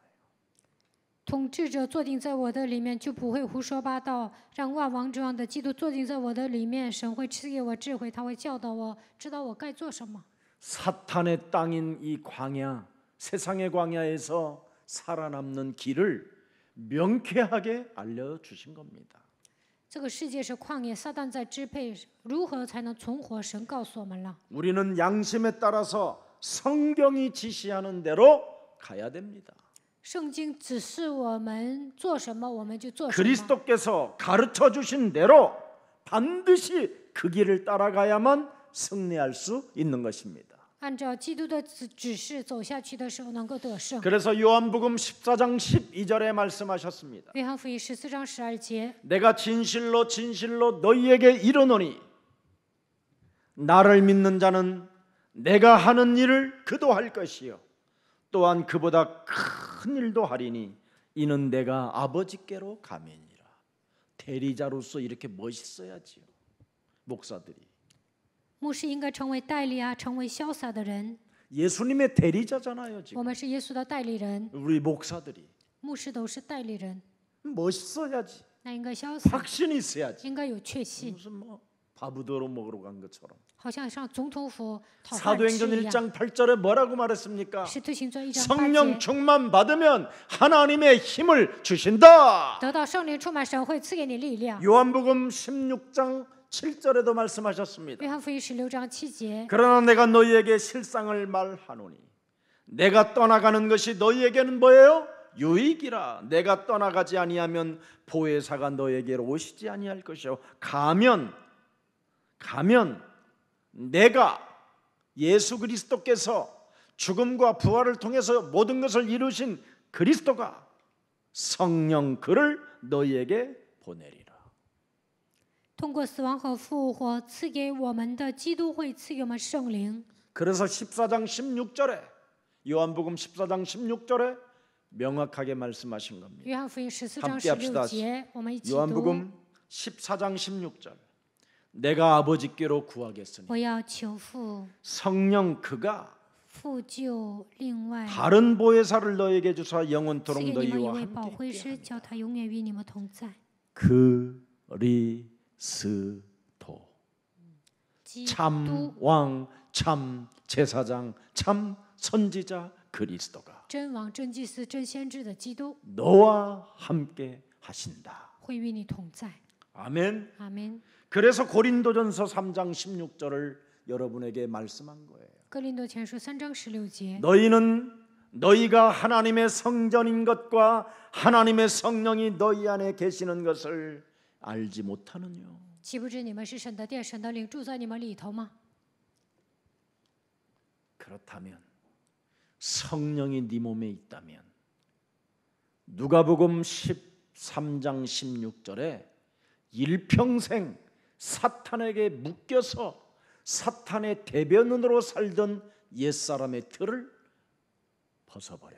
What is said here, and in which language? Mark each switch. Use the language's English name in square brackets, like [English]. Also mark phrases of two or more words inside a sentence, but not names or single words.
[Chinese] 统治者坐定在我的里面，就不会胡说八道；让万王之王的基督坐定在我的里面，神会赐给我智慧，他会教导我，知道我该做什么。 [Korean] 사탄의 땅인 이 광야, 세상의 광야에서 살아남는 길을 명쾌하게 알려주신 겁니다. [Chinese] 这个世界是旷野，撒旦在支配，如何才能存活？神告诉我们了。 [Korean] 우리는 양심에 따라서 성경이 지시하는 대로 가야 됩니다. [Chinese] 圣经指示我们做什么，我们就做什么。 [Korean] 그리스도께서 가르쳐 주신 대로 반드시 그 길을 따라가야만 승리할 수 있는 것입니다. [Chinese] 按照基督的指示走下去的时候，能够得胜。 [Korean] 그래서 요한복음 14장 12절에 말씀하셨습니다. [Chinese] 约翰福音14章12节， [Korean] 내가 진실로 진실로 너희에게 이르노니 나를 믿는 자는 내가 하는 일을 그도 할 것이요 또한 그보다 큰 일도 하리니 이는 내가 아버지께로 가매니라. 대리자로서 이렇게 멋있어야지요. 목사들이 [Chinese] 牧师应该成为代理啊，成为潇洒的人。 [Korean] 예수님의 대리자잖아요. [Chinese] 我 [Korean] 지금 [Chinese] 们是耶稣的代理人， [Korean] 우리 목사들이 [Chinese] 牧师都是代理人， [Korean] 멋있어야지. [Chinese] 那应该潇洒， [Korean] 확신이 있어야지. [Chinese] 应该有确信， [Korean] 무슨 뭐 바부도로 먹으러 간 것처럼. [Chinese] 好像上总统府讨饭吃 [Korean] 사도행전 [Chinese] 一样。 [Korean] 1장 8절에 뭐라고 말했습니까? [Chinese] 使徒行传1章 [Korean] 성령 [Chinese] 8节， [Korean] 충만 받으면 하나님의 힘을 주신다. [Chinese] 得到圣灵充满，神会赐给你力量。 [Korean] 요한복음 16장 7절에도 말씀하셨습니다. [Chinese] 约翰福音16章7节， [Korean] 그러나 내가 너희에게 실상을 말하노니 내가 떠나가는 것이 너희에게는 뭐예요? 유익이라. 내가 떠나가지 아니하면 보혜사가 너에게로 오시지 아니할 것이요 가면 내가 예수 그리스도께서 죽음과 부활을 통해서 모든 것을 이루신 그리스도가 성령 그를 너희에게 보내리라. [Chinese] 通过死亡和复活赐给我们的基督会赐给我们圣灵。 [Korean] 그래서 14장 16절에 요한복음 14장 16절에 명확하게 말씀하신 겁니다. [Chinese] 约翰福音14章 [Korean] 함께 합시다. [Chinese] 16 节，我们一起读。 [Korean] 요한복음 14장 16절. 내가 아버지께로 구하겠으니 [Chinese] 我要求父， [Korean] 성령 그가 [Chinese] 父就另外 [Korean] 다른 보혜사를 너에게 주사 [Chinese] 赐 [Korean] 영원토록 [Chinese] 给你们一 [Korean] 너희와 [Chinese] 位保 [Korean] 함께 [Chinese] 惠 [Korean] 있게 [Chinese] 师， [Korean] 하리라. [Chinese] 叫他永远与你们同在。 [Korean] 그리스도 [Chinese] 基 [Korean] 참 [Chinese] 督 [Korean] 왕, 참 제사장, 참 선지자 그리스도가 [Chinese] 真王、真祭司、真先知的基督 [Korean] 너와 함께 하신다. [Chinese] 会与你同在。 [Korean] 아멘. [Chinese] 阿门。 [Korean] 그래서 고린도전서 3장 16절을 여러분에게 말씀한 거예요. [Chinese] 哥林多前书3章16节， [Korean] 너희가 하나님의 성전인 것과 하나님의 성령이 너희 안에 계시는 것을 알지 못하느냐. [Chinese] 岂不知你们是神的殿，神的灵住在你们里头吗？ [Korean] 그렇다면 성령이 네 몸에 있다면 누가복음 13장 16절에 일평생 사탄에게 묶여서 사탄의 대변인으로 살던 옛사람의 틀을 벗어버려라.